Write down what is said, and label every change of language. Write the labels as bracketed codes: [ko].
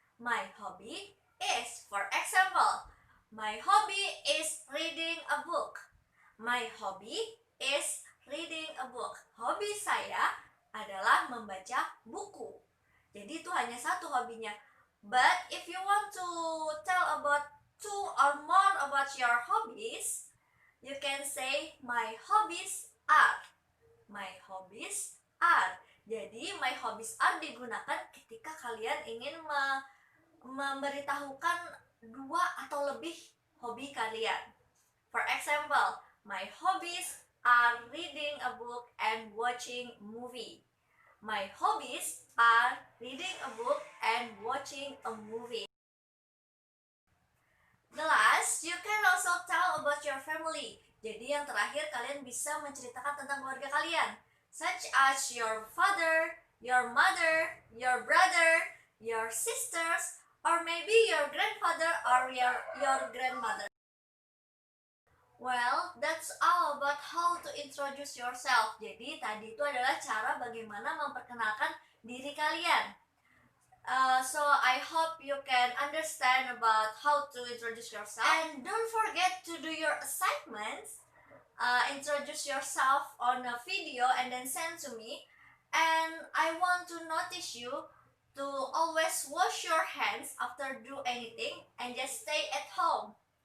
[en] My hobby is, for example, my hobby is reading a book. My hobby is reading a book. [id] Hobi saya adalah membaca buku. Jadi itu hanya satu hobinya. [en] But if you want to tell about two or more about your hobbies, you can say my hobbies are. My hobbies are. [id] Jadi my hobbies are digunakan ketika kalian ingin memberitahukan dua atau lebih hobi kalian. [en] For example, my hobbies are reading a book and watching movie. My hobbies are reading a book and watching a movie. The last, you can also tell about your family. [id] Jadi yang terakhir, kalian bisa menceritakan tentang keluarga kalian, [en] such as your father, your mother, your brother, your sisters, or maybe your grandfather or your grandmother. Well, that's all about how to introduce yourself. [id] Jadi tadi itu adalah cara bagaimana memperkenalkan diri kalian. [en] So I hope you can understand about how to introduce yourself. And don't forget to do your assignments. Introduce yourself on a video and then send to me. And I want to notice you to always wash your hands after do anything and just stay at home.